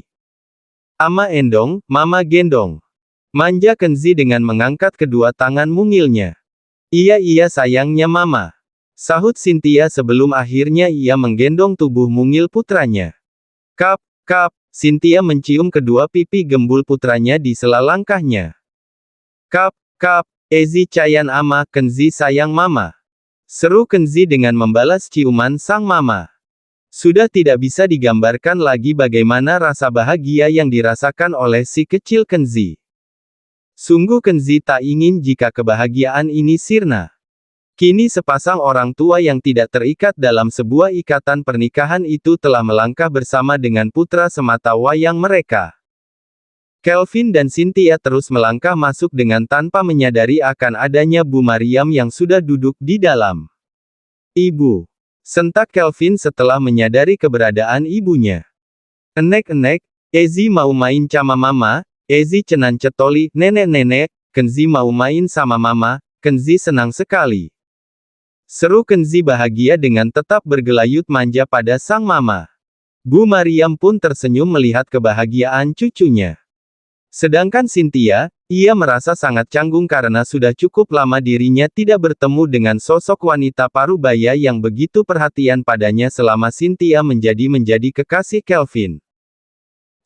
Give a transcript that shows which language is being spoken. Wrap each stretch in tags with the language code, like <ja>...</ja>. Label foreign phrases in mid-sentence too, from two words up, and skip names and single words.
<id>Ama endong, mama gendong. Manja Kenzi dengan mengangkat kedua tangan mungilnya. Iya sayangnya mama. Sahut Cynthia sebelum akhirnya ia menggendong tubuh mungil putranya. Kap, Cynthia mencium kedua pipi gembul putranya di sela langkahnya. Kap, Ezi cayan ama, Kenzi sayang mama. Seru Kenzi dengan membalas ciuman sang mama. Sudah tidak bisa digambarkan lagi bagaimana rasa bahagia yang dirasakan oleh si kecil Kenzi. Sungguh Kenzi tak ingin jika kebahagiaan ini sirna. Kini sepasang orang tua yang tidak terikat dalam sebuah ikatan pernikahan itu telah melangkah bersama dengan putra semata wayang mereka. Kelvin dan Cynthia terus melangkah masuk dengan tanpa menyadari akan adanya Bu Mariam yang sudah duduk di dalam. Ibu. Sentak Kelvin setelah menyadari keberadaan ibunya. Enek, Ezi mau main sama mama, Ezi cenan cetoli, nenek, Kenzi mau main sama mama, Kenzi senang sekali. Seru Kenzi bahagia dengan tetap bergelayut manja pada sang mama. Bu Mariam pun tersenyum melihat kebahagiaan cucunya. Sedangkan Cynthia, ia merasa sangat canggung karena sudah cukup lama dirinya tidak bertemu dengan sosok wanita parubaya yang begitu perhatian padanya selama Cynthia menjadi kekasih Kelvin.</id>